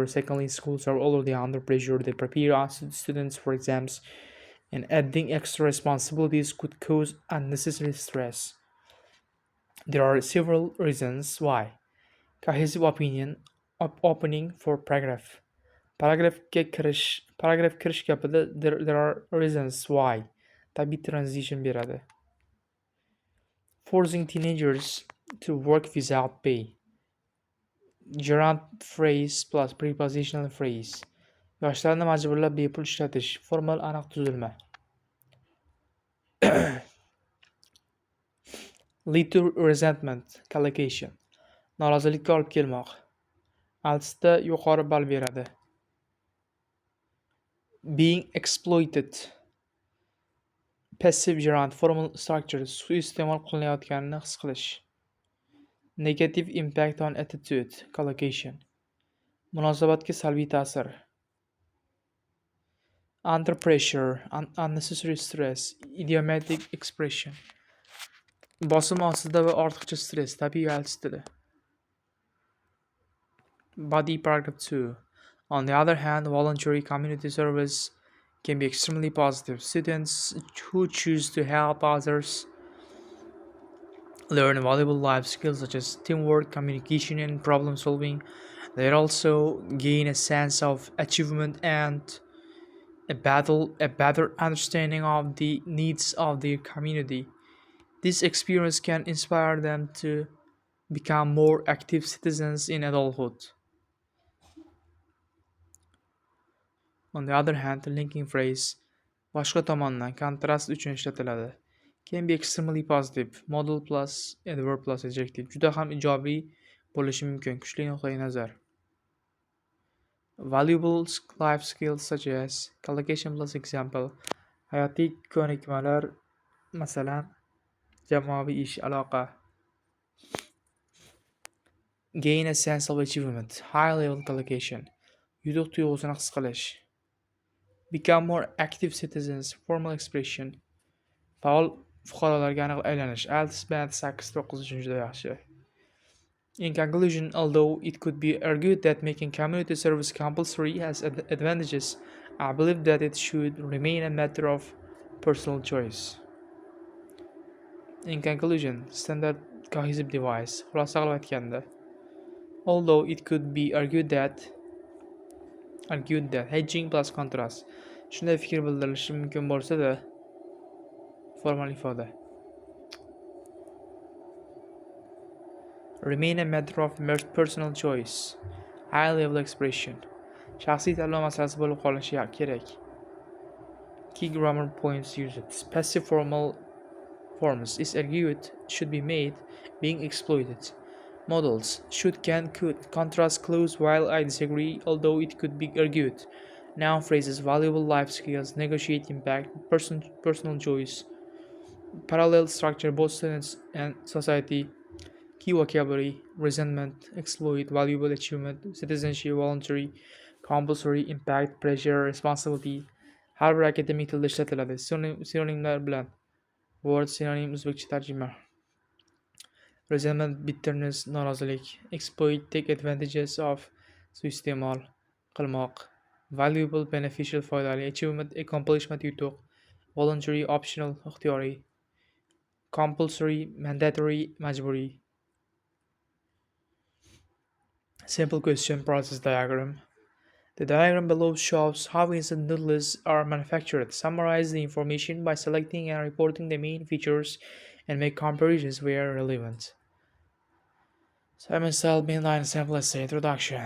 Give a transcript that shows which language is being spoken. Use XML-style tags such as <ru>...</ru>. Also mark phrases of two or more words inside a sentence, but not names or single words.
<en>Secondly, schools are already under pressure. They prepare students for exams, and adding extra responsibilities could cause unnecessary stress. There are several reasons why. Cohesive opinion. Opening for paragraph.</en> <uz>Paragrafga kirish gapida</uz> <en>there are reasons why.</en> <uz>Tabiiy transition beradi.</uz> <en>Forcing teenagers to work without pay. Gerund phrase plus prepositional phrase.</en> <uz>Yoshlarni majburlab bepul ishlatish. Formal aniq tuzilma.</uz> <en>Lead to resentment. Collocation.</en> <uz>Norozilikka olib kelmoq. Altsda yuqori ball beradi.</uz> <en>Being exploited. Passive gerund formal structure.</en> <uz>Suiiste'mol qilinayotganini his qilish.</uz> <en>Negative impact on attitude. Collocation.</en> <uz>Munosabatga salbiy ta'sir.</uz> <en>Under pressure, unnecessary stress. Idiomatic expression.</en> <uz>Bosim ostida va ortiqcha stress, tabiiy alchitili.</uz> <en>Body paragraph 2. On the other hand, voluntary community service can be extremely positive. Students who choose to help others learn valuable life skills such as teamwork, communication, and problem solving. They also gain a sense of achievement and a better understanding of the needs of their community. This experience can inspire them to become more active citizens in adulthood. On the other hand, the linking phrase</en> <uz>boshqa tomondan kontrast uchun ishlatiladi.</uz> <en>Can be extremely positive. Modal plus adverb plus adjective.</en> <uz>Juda ham ijobiy bo'lishi mumkin. Kuchli nuqtai nazar.</uz> <en>Valuable life skills such as collocation plus example.</en> <uz>Hayotiy ko'nikmalar, masalan, jamoaviy ish, aloqa.</uz> <en>Gain a sense of achievement. High level collocation. Yutuq tuyg'usini his qilish. Become more active citizens. Formal expression.</en> <uz>Faol fuqarolarga aylanish. Altis band 8-9 uchun juda yaxshi.</uz> <en>In conclusion, although it could be argued that making community service compulsory has advantages, I believe that it should remain a matter of personal choice. In conclusion, standard cohesive device.</en> <uz>Xulosa qilib aytganda,</uz> <en>although it could be argued that hedging plus contrast</en> <uz>shunday fikr bildirilishi mumkin bo'lsa-da, formal ifoda.</uz> <en>Remain a matter of personal choice. High level expression.</en> <uz>Shaxsiy tanlov masalasi bo'lib qolishi kerak.</uz> <en>Key grammar points used. Passive formal forms is argued should be made, being exploited. Modals should, can, could. Contrast clues. While I disagree, although it could be argued. Noun phrases valuable life skills, negotiate impact, personal choice. Parallel structure both students and society. Key vocabulary: resentment, exploit, valuable achievement, citizenship, voluntary, compulsory, impact, pressure, responsibility.</en> <uz>Har bir akademik tilda ishlatiladi. Sinonimlar bilan.</uz> <en>Word synonym</en> <uz>o'zbekcha tarjima.</uz> <en>Resentment, bitterness, norozilik. Exploit, take advantages of,</en> <uz>suiiste'mol qilmoq.</uz> <en>Valuable, beneficial, foydali. Achievement, accomplishment, yutuq. Voluntary, optional, ixtiyoriy. Compulsory, mandatory, majburiy. Simple question process diagram. The diagram below shows how instant noodles are manufactured. Summarize the information by selecting and reporting the main features and make comparisons where relevant. Simon Selby line sample essay introduction.</en>